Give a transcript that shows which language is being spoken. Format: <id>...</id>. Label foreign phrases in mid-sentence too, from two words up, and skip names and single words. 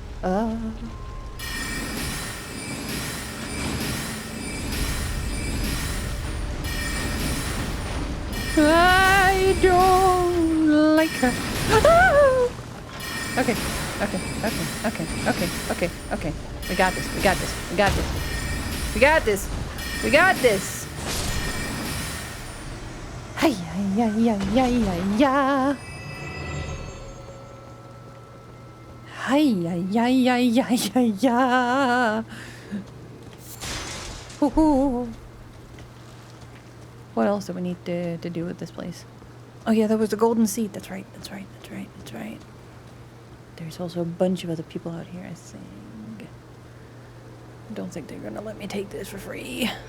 <en>I don't like her. Ah! Okay. Okay. Okay. Okay. Okay. Okay. Okay. We got this. We got this. We got this. We got this. We got this. Hi ya ya ya ya ya. Hi ya ya ya ya ya ya. Woohoo. What else do we need to do with this place? Oh yeah, there was the golden seat. That's right. That's right. That's right. That's right. There's also a bunch of other people out here, I think. I don't think they're gonna let me take this for free.</en>